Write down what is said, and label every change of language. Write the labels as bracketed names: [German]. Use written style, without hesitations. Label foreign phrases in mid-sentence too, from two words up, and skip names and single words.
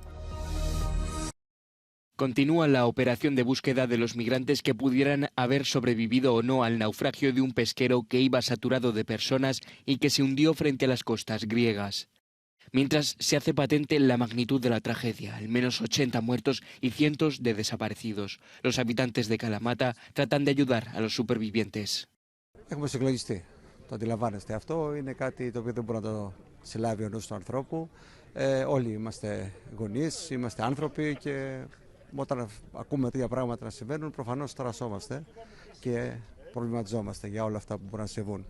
[Spanish] Continúa la operación de búsqueda de los migrantes que pudieran haber sobrevivido o no al naufragio de un pesquero que iba saturado de personas y que se hundió frente a las costas griegas. Mientras se hace patente la magnitud de la tragedia, al menos 80 muertos y cientos de desaparecidos. Los habitantes de Kalamata tratan de ayudar a los supervivientes. [Greek] Έχουμε συγκλονιστεί. Το αντιλαμβάνεστε. Αυτό είναι κάτι το οποίο δεν μπορεί να το συλλάβει ο νους του ανθρώπου. Όλοι είμαστε γονείς, είμαστε άνθρωποι και όταν ακούμε τέτοια πράγματα να συμβαίνουν, προφανώς τρασόμαστε και προβληματιζόμαστε για όλα αυτά που μπορούν να συμβούν.